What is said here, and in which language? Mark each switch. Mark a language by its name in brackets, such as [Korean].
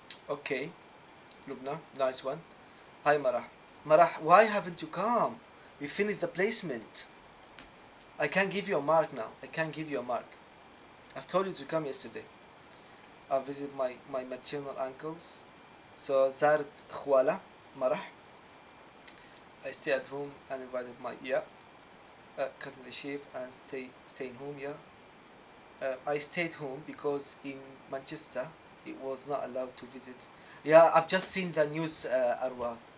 [English] Okay, Lubna, nice one. Hi Marah. Marah, why haven't you come? We finished the placement. I can't give you a mark now. I can't give you a mark. I've told you to come yesterday. I visit my maternal uncles. [Arabic] So زارت خوالة مرح. [English] I stay at home and invited my cutting the sheep and staying home. I stayed home because in Manchester it was not allowed to visit. Yeah, I've just seen the news, Arwa.